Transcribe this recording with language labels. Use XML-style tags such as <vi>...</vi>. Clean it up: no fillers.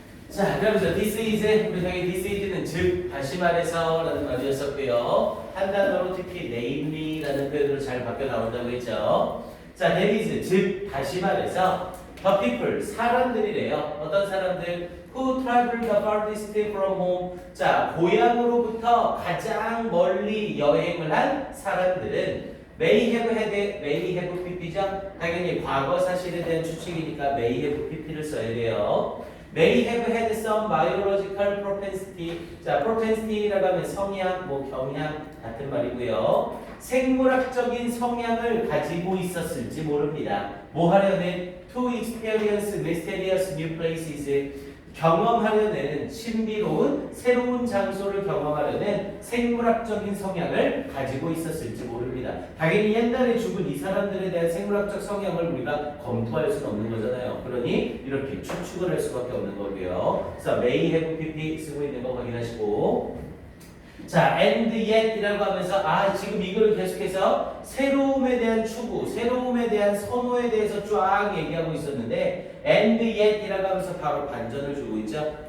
<ko>자, 그러면서</ko> <en>this is,</en> <ko>우리 당연히</ko> <en>this is</en> <ko>는 즉, 다시 말해서 라는 말이었었고요. 한 단어로 특히 namely라는 표현으로 잘 바뀌어 나온다고 했죠. 자,</ko> <en>that is,</en> <ko>즉, 다시 말해서</ko> <en>the people,</en> <ko>사람들이래요. 어떤 사람들?</ko> <en>who travel the farthest from home.</en> <ko>자, 고향으로부터 가장 멀리 여행을 한 사람들은</ko> <en>may have pp</en> <ko>죠. 당연히 과거 사실에 대한 추측이니까</ko> <en>may have pp</en> <ko>를 써야 돼요.</ko> <en>may have had some biological propensity.</en> <ko>자, propensity라고 하면 성향, 경향 같은 말이고요. 생물학적인 성향을 가지고 있었을지 모릅니다. 뭐 하려는?</ko> <en>to experience mysterious new places.</en> <ko>경험하려는 신비로운 새로운 장소를 경험하려는 생물학적인 성향을 가지고 있었을지 모릅니다. 당연히 옛날에 죽은 이 사람들에 대한 생물학적 성향을 우리가 검토할 수는 없는 거잖아요. 그러니 이렇게 추측을 할 수밖에 없는 거고요. 그래서</ko> <en>may have pp</en> <ko>쓰고 있는 거 확인하시고, 자,</ko> <en>and yet</en> <ko>이라고 하면서 지금 이거를 계속해서 새로움에 대한 추구, 새로움에 대한 선호에 대해서 쫙 얘기하고 있었는데</ko> <en>and yet</en> <ko>이라고 하면서 바로 반전을 주고 있죠.</ko>